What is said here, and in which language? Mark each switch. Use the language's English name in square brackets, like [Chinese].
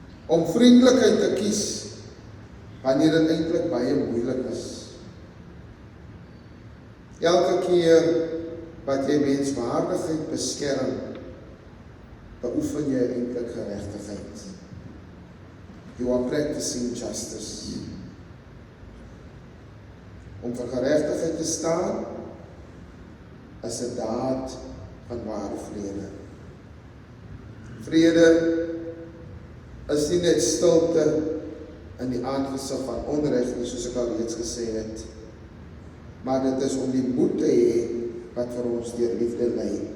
[Afrikaans] Om vriendelikheid te kies wanneer dit eintlik baie moeilik is. Elke keer wat jy menswaardigheid beskerm, beoefen jy eintlik geregtigheid. [English] You are practicing justice. [Afrikaans] Om vir geregtigheid te staan, is 'n daad van ware vrede. Vrede is nie net stilte in die aangesig van onreg nie, soos ek al reeds gesê het, maar dit is om die moed te hê wat vir ons deur liefde lei.